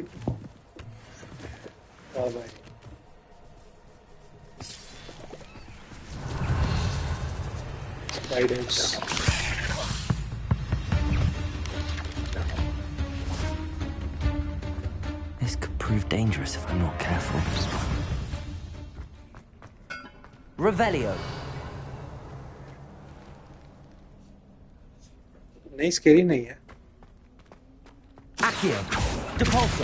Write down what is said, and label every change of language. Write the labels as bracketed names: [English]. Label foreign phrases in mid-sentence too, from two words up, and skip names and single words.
[English] Bye bye. Spiders. This could prove dangerous if I'm not careful. Revelio. [Hindi] नहीं स्केरी नहीं है [English] Accio. Depulso.